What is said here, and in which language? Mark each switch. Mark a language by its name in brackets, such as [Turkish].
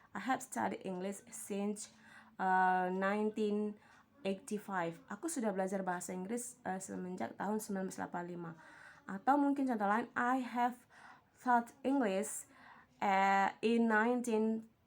[English] I have studied English since 1985. [Indonesian] Aku sudah belajar bahasa Inggris semenjak tahun 1985. Atau mungkin contoh lain, [English] I have taught English in 1985.